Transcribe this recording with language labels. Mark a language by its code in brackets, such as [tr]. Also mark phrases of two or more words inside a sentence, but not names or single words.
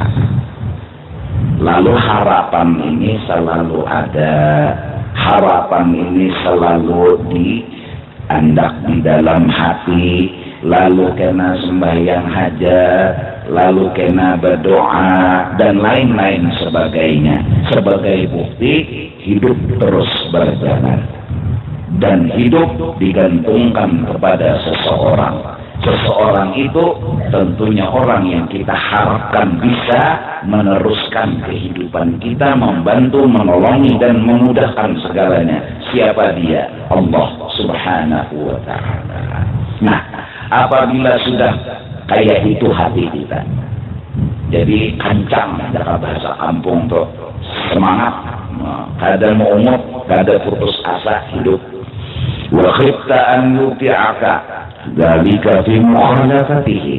[id] Lalu harapan ini selalu ada, harapan ini selalu diandak di dalam hati, lalu kena sembahyang hajat, lalu kena berdoa dan lain-lain sebagainya, sebagai bukti hidup terus berjalan. Dan hidup digantungkan kepada seseorang. Seseorang itu tentunya orang yang kita harapkan bisa meneruskan kehidupan kita, membantu, menolongi dan memudahkan segalanya. Siapa dia? [ar] الله سبحانه وتعالى. [id] Nah, apabila sudah kayak itu hati kita, jadi kancang dalam bahasa kampung tuh, semangat, kada mau umur, kada putus asa hidup. [ar] وخفت أن يطيعك ذلك في مخالفته.